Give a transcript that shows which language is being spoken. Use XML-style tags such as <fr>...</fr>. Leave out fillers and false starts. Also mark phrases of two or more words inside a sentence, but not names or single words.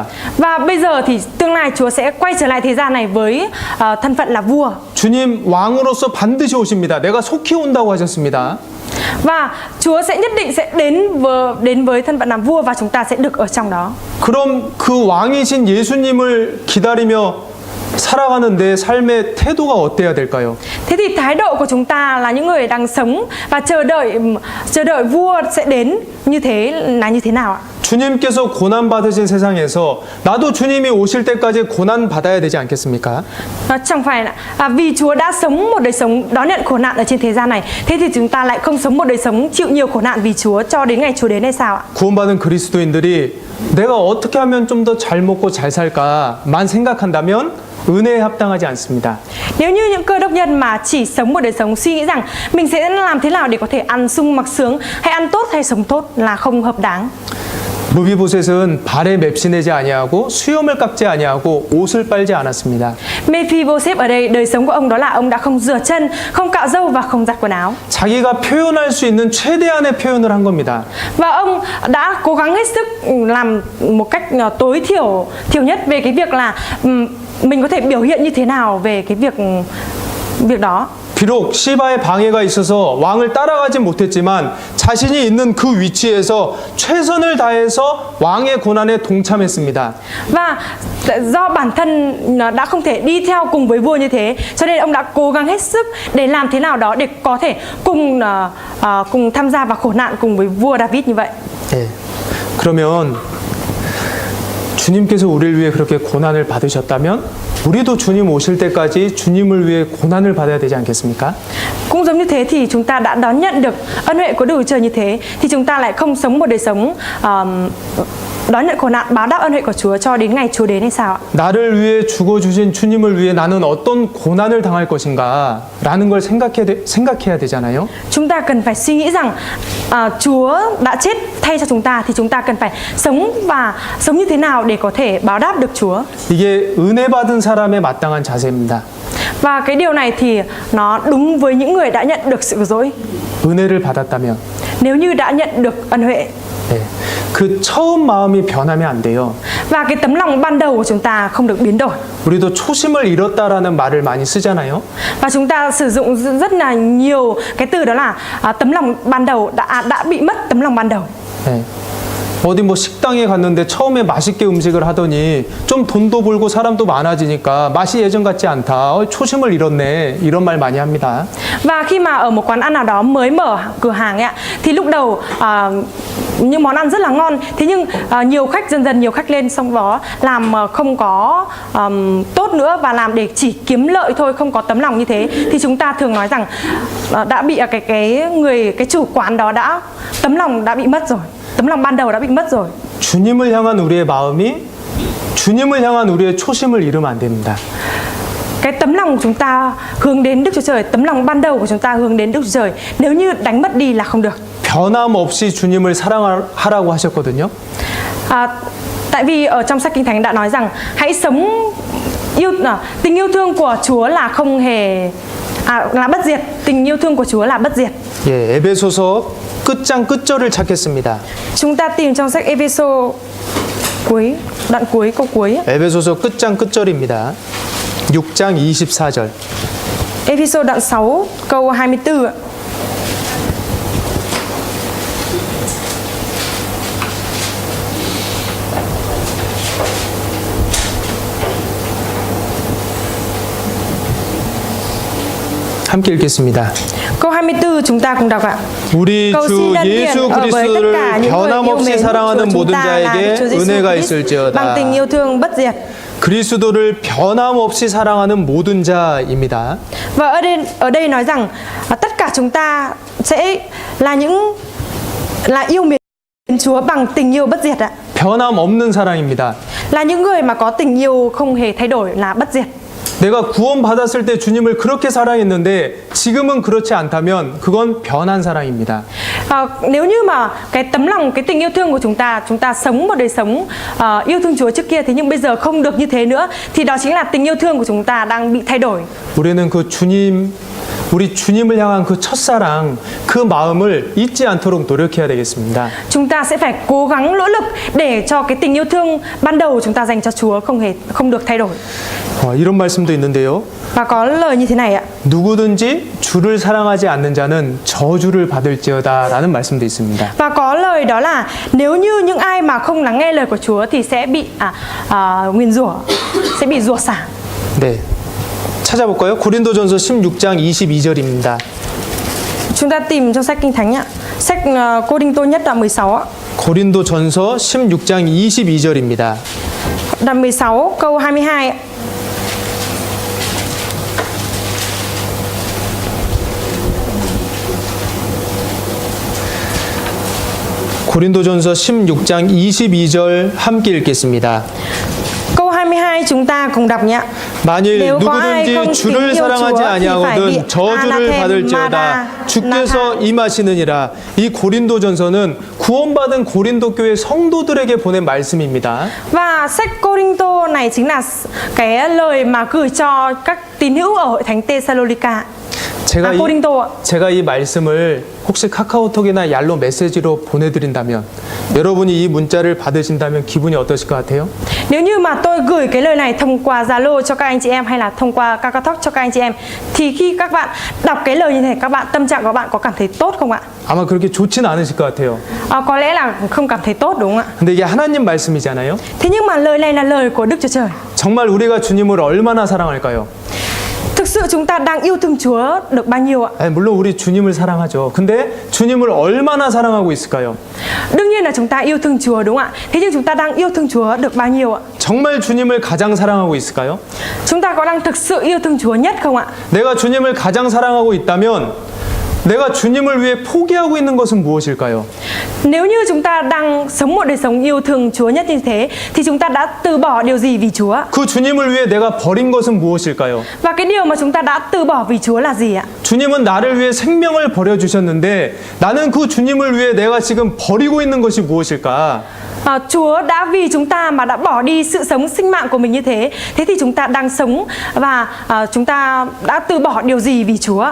<vi>Và bây giờ thì tương lai Chúa sẽ quay trở lại thế gian này với thân phận là vua.</vi> <ko>주님 왕으로서 반드시 오십니다. 내가 속히 온다고 하셨습니다.</ko> <vi>Và Chúa sẽ nhất định sẽ đến với thân phận làm vua và chúng ta sẽ được ở trong đó.</vi> <ko>그럼 그 왕이신 예수님을 기다리며 살아가는 내 삶의 태도가 어때야 될까요?</ko> <vi>Thế thì thái độ của chúng ta là những người đang sống và chờ đợi vua sẽ đến như thế là như thế nào ạ?</vi> <ko>주님께서 고난 받으신 세상에서 나도 주님이 오실 때까지 고난 받아야 되지 않겠습니까?</ko> <vi>Chẳng phải là vì Chúa đã sống một đời sống đón nhận khổ nạn ở trên thế gian này, thế thì chúng ta lại không sống một đời sống chịu nhiều khổ nạn vì Chúa cho đến ngày Chúa đến hay sao ạ?</vi> <ko>구원받은 그리스도인들이 내가 어떻게 하면 좀 더 잘 먹고 잘 살까만 생각한다면 은혜에 합당하지 않습니다.</ko> <vi>Nếu như những cơ đốc nhân mà chỉ sống một đời sống suy nghĩ rằng mình sẽ làm thế nào để có thể ăn sung mặc sướng hay ăn tốt hay sống tốt là không hợp đáng.</vi> <ko>무비보셋은 발에 맵시내지 아니하고 수염을 깎지 아니하고 옷을 빨지 않았습니다.</ko> <vi>Mephiboset ở đây đời sống của ông đó là ông đã không rửa chân, không cạo râu và không giặt quần áo.</vi> <ko>자기가 표현할 수 있는 최대한의 표현을 한 겁니다.</ko> <vi>Và ông đã cố gắng hết sức làm một cách tối thiểu nhất về cái việc là mình có thể biểu hiện như thế nào về cái việc đó.</vi> <ko>비록 시바의 방해가 있어서 왕을 따라가지 못했지만 자신이 있는 그 위치에서 최선을 다해서 왕의 고난에 동참했습니다.</ko> <vi>Và do bản thân đã không thể đi theo cùng với vua như thế, cho nên ông đã cố gắng hết sức để làm thế nào đó để có thể cùng tham gia vào khổ nạn cùng với vua David như vậy. 네. 그러면 주님께서 우리를 위해 그렇게 고난을 받으셨다면 우리도 주님 오실 때까지 주님을 위해 고난을 받아야 되지 않겠습니까? Cũng giống như thế thì chúng ta đã đón nhận được ân huệ của Đức Chúa Trời như thế thì chúng ta lại không sống một đời sống đón nhận khổ nạn báo đáp ân huệ của Chúa cho đến ngày Chúa đến hay sao ạ?</vi> <ko>나를 위해 죽어주신 주님을 위해 나는 어떤 고난을 당할 것인가 라는 걸 생각해야 되잖아요.</ko> <vi>Chúng ta cần phải suy nghĩ rằng Chúa đã chết thay cho chúng ta thì chúng ta cần phải sống như thế nào để có thể báo đáp được Chúa.</vi> <ko>이게 은혜 받은 사람의 마땅한 자세입니다.</ko> <vi>Và cái điều này thì nó đúng với những người đã nhận được sự cứu rỗi.</vi> <ko>은혜를 받았다면</ko> <vi>Nếu như đã nhận được ân huệ,</vi> <ko>네. 그 처음 마음이 변하면 안 돼요.</ko> <vi>và cái tấm lòng ban đầu của chúng ta không được biến đổi.</vi> <ko>우리도 초심을 잃었다라는 말을 많이 쓰잖아요.</ko> <vi>Và chúng ta sử dụng rất là nhiều cái từ đó là tấm lòng ban đầu đã bị mất tấm lòng ban đầu.</vi> <ko>네. 어디 뭐 식당에 갔는데 처음에 맛있게 음식을 하더니 좀 돈도 벌고 사람도 많아지니까 맛이 예전 같지 않다. 초심을 잃었네. 이런 말 많이 합니다.</ko> <vi>Và khi mà ở một quán ăn nào đó mới mở cửa hàng ấy, thì lúc đầu những món ăn rất là ngon, thế nhưng dần dần nhiều khách lên, xong đó làm không có tốt nữa và làm để chỉ kiếm lợi thôi, không có tấm lòng như thế, thì chúng ta thường nói rằng đã bị cái chủ quán đó tấm lòng đã bị mất rồi, tấm lòng ban đầu đã bị mất rồi.</vi> <ko>주님을 향한 우리의 마음이 주님을 향한 우리의 초심을 잃으면 안 됩니다.</ko> <vi>Cái tấm lòng của chúng ta hướng đến Đức Chúa Trời, tấm lòng ban đầu của chúng ta hướng đến Đức Chúa Trời, nếu như đánh mất đi là không được.</vi> <ko>변함없이 주님을 사랑하라고 하셨거든요.</ko> <vi>Tại vì ở trong sách Kinh Thánh đã nói rằng hãy sống tình yêu thương của Chúa là không hề là bất diệt. Tình yêu thương của Chúa là bất diệt.</vi> <ko>예, 에베소서 끝장 끝절을 찾겠습니다.</ko> <vi>Chúng ta tìm trong sách Ephesos cuối, đoạn cuối, câu cuối.</vi> <ko>에베소서 끝장 끝절입니다. 6장 24절.</ko> <vi>Ephesos đoạn 6 câu 24 ạ.</vi> <ko>함께 읽겠습니다.</ko> <vi>Câu 24 chúng ta cùng đọc ạ.</vi> <ko>우리</ko> <vi>cầu</vi> <ko>주</ko> <vi>xin ân điển</vi> <ko>예수</ko> <vi>ở với tất cả</vi> <ko>그리스도를</ko> <vi>những người yêu</vi> <ko>변함없이</ko> <vi>mến</vi> <ko>사랑하는</ko> <vi>của chúng</vi> <ko>모든</ko> <vi>ta là</vi> <ko>자에게</ko> <vi>Chúa Giêsu</vi> <ko>은혜가</ko> <vi>Christ bằng</vi> <ko>있을지어다.</ko> <vi>tình yêu thương bất diệt.</vi> <ko>그리스도를 변함없이 사랑하는 모든 자입니다.</ko> <vi>Và ở đây nói rằng tất cả chúng ta sẽ là yêu mến Chúa bằng tình yêu bất diệt ạ.</vi> <ko>변함없는 사랑입니다.</ko> <vi>Là những người mà có tình yêu không hề thay đổi, là bất diệt.</vi> <ko>내가 구원받았을 때 주님을 그렇게 사랑했는데 지금은 그렇지 않다면 그건 변한 사랑입니다.</ko> <vi>Nếu như mà cái tấm lòng, cái tình yêu thương của chúng ta sống một đời sống yêu thương Chúa trước kia, thế nhưng bây giờ không được như thế nữa, thì đó chính là tình yêu thương của chúng ta đang bị thay đổi.</vi> <ko>우리는 우리 주님을 향한 그 첫사랑, 그 마음을 잊지 않도록 노력해야 되겠습니다.</ko> <vi>Chúng ta sẽ phải cố gắng nỗ lực để cho cái tình yêu thương ban đầu chúng ta dành cho Chúa không được thay đổi.</vi> <ko>이런 말씀도 있는데요.</ko> <vi>Và có lời như thế này ạ.</vi> <ko>누구든지 주를 사랑하지 않는 자는 저주를 받을지어다라는 말씀도 있습니다.</ko> <vi>Và có lời đó là nếu như những ai mà không lắng nghe lời của Chúa thì sẽ bị nguyền rủa, sẽ bị rủa xả.</vi> <ko>네. 찾아볼까요? 고린도전서 16장 22절입니다.</ko> <vi>Chúng ta tìm trong sách Kinh Thánh ạ. Sách Cô-rinh-tô nhất đoạn 16 ạ.</vi> <ko>고린도전서 16장 22절입니다.</ko> <vi>Đoạn 16 câu 22 ạ.</vi> <ko>고린도전서 16장 22절 함께 읽겠습니다.</ko> <vi>Câu 22 chúng ta cùng đọc nhé.</vi> <ko>만일</ko> <vi>Nếu có ai</vi> <ko>누구든지</ko> <vi>không</vi> <ko>주를</ko> <vi>kính yêu</vi> <ko>사랑하지</ko> <vi>Chúa thì phải bị</vi> <ko>아니하거든 저주를 받을지어다.</ko> <vi>anathema</vi> <ko>주께서 임하시느니라. 이 고린도전서는 구원받은 고린도 교회 성도들에게 보낸 말씀입니다.</ko> <vi>Và sách Cô-rinh-tô này chính là cái lời mà gửi cho các tín hữu ở hội thánh Tê-sa-lô-ni-ca.</vi> <ko>제가 이 말씀을 혹시 카카오톡이나 얄로 메시지로 보내드린다면 여러분이 이 문자를 받으신다면 기분이 어떠실 것 같아요?</ko> <vi>Nếu như mà tôi gửi cái lời này thông qua Zalo cho các anh chị em hay là thông qua KakaoTalk cho các anh chị em, thì khi các bạn đọc cái lời như thế, các bạn tâm trạng của bạn có cảm thấy tốt không ạ?</vi> <ko>아마 그렇게 좋지는 않으실 것 같아요.</ko> <vi>Có lẽ là không cảm thấy tốt đúng không ạ?</vi> <ko>근데 이게 하나님 말씀이잖아요.</ko> <vi>Thế nhưng mà lời này là lời của Đức Chúa Trời.</vi> <ko>정말 우리가 주님을 얼마나 사랑할까요?</ko> <vi>Thực sự chúng ta đang yêu thương Chúa được bao nhiêu ạ?</vi> <ko>물론 우리 주님을 사랑하죠. 근데 주님을 얼마나 사랑하고 있을까요?</ko> <vi>Đương nhiên là chúng ta yêu thương Chúa đúng không ạ? Thế nhưng chúng ta đang yêu thương Chúa được bao nhiêu ạ?</vi> <ko>정말 주님을 가장 사랑하고 있을까요?</ko> <vi>Chúng ta có đang thực sự yêu thương Chúa nhất không ạ?</vi> <ko>내가 주님을 가장 사랑하고 있다면 내가 주님을 위해 포기하고 있는 것은 무엇일까요?</ko> <vi>Nếu như chúng ta đang sống một đời sống yêu thương Chúa nhất như thế, thì chúng ta đã từ bỏ điều gì vì Chúa?</vi> <ko>그 주님을 위해 내가 버린 것은 무엇일까요?</ko> <vi>Và cái điều mà chúng ta đã từ bỏ vì Chúa là gì ạ?</vi> <ko>주님은 나를 위해 생명을 버려주셨는데 나는 그 주님을 위해 내가 지금 버리고 있는 것이 무엇일까?</ko> <vi>Chúa đã vì chúng ta mà đã bỏ đi sự sống sinh mạng của mình như thế. Thế thì chúng ta đang sống và chúng ta đã từ bỏ điều gì vì Chúa?</vi>